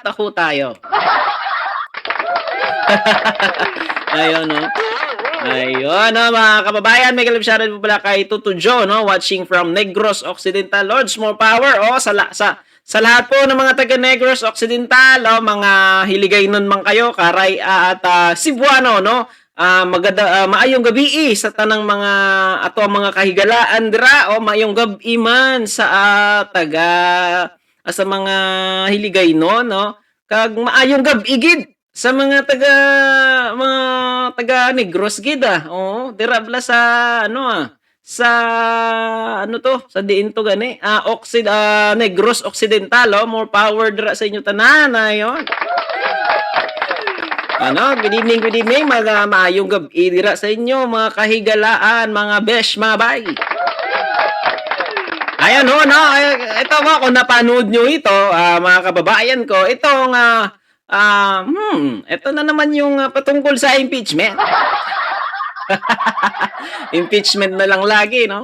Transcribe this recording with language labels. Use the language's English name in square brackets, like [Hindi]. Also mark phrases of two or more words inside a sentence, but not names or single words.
[Filipino] na ho tayo. Ayun, no? Ayun, no, mga kababayan, may shoutout po pala kay Tutu Joe, no, [English] watching from Negros Occidental. Lords, more power, [Filipino] oh, sa lahat po ng mga taga Negros Occidental, oh, mga hiligay nun man kayo, karay at Cebuano, no, [Hiligaynon] maayong gabi sa tanang mga ato mga kahigalaan dira, oh, maayong gabi man sa sa mga hiligay no, kag maayong gabi gid sa mga taga Negros gid oo, dira bala sa sa sa diin to gani, Negros Occidental, oh, [English] more power dira [Hiligaynon] sa inyo tanan ayon. [English] Good evening, [Hiligaynon] mga maayong gabi dira sa inyo mga kahigalaan, [Filipino] mga besh, mga bay. Ayan ho, no, ito mo kung napanood nyo ito, mga kababayan ko, itong ito na naman yung patungkol sa impeachment. Impeachment na lang lagi, no?